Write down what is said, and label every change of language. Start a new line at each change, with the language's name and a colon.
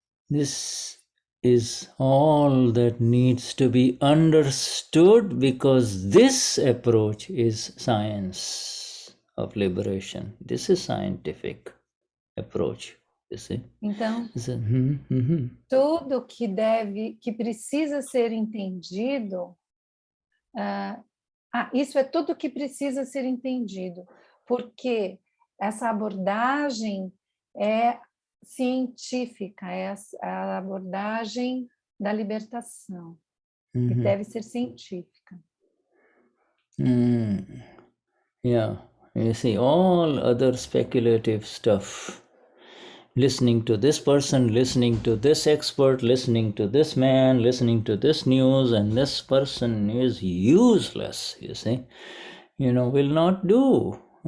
English: This is all that needs to be understood, because this approach is science of liberation. This is scientific approach, you see.
Portuguese: Então, tudo que precisa ser entendido, isso é tudo que precisa ser entendido, porque essa abordagem é científica, é a abordagem da libertação, que deve ser científica.
English: Yeah, you see, all other speculative stuff, listening to this person, listening to this expert, listening to this man, listening to this news, and this person is useless, you see, will not do,